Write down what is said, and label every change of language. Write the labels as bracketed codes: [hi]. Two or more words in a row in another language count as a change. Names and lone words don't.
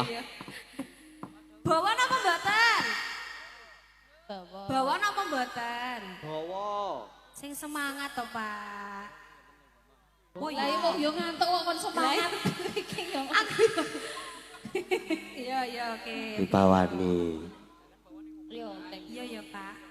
[jv] Bawa napa mboten? Bawa. Bawa napa mboten? Bawa. Sing semangat to, Pak. Oh iya kok yo ngantuk kok kon semangat iki yo. Iya oke. Dipawani. [en] Yo, thank you. [jv] Iya Pak.